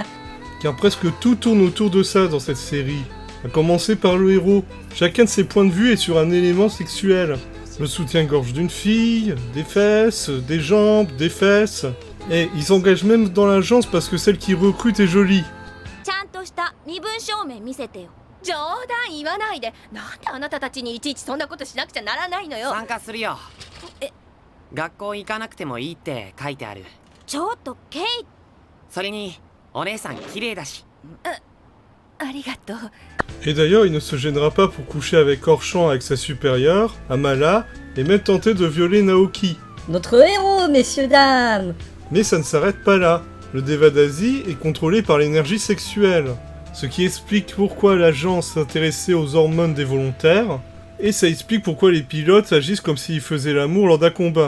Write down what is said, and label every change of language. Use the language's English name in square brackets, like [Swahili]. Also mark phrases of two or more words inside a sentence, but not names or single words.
[French] Car presque tout tourne autour de ça dans cette série. À commencer par le héros. Chacun de ses points de vue est sur un élément sexuel. Le soutien-gorge d'une fille, des fesses, des jambes, des fesses. Et ils s'engagent même dans l'agence parce que celle qui recrute est jolie. [Japanese] ちゃんとした身分証明見せてよ。冗談言わないで。なんであなたたちにいちいちそんなことしなくちゃならないのよ。参加するよ。え、学校行かなくてもいいって書いてある。ちょっとケイ。それにお姉さん綺麗だし。ありがとう。 [French] Et d'ailleurs, il ne se gênera pas pour coucher avec Orchan avec sa supérieure, Amala, et même tenter de violer Naoki. Notre héros, messieurs, dames! Mais ça ne s'arrête pas là. Le Deva Daisy est contrôlé par l'énergie sexuelle. Ce qui explique pourquoi l'agence s'intéressait aux hormones des volontaires, et ça explique pourquoi les pilotes agissent comme s'ils faisaient l'amour lors d'un combat.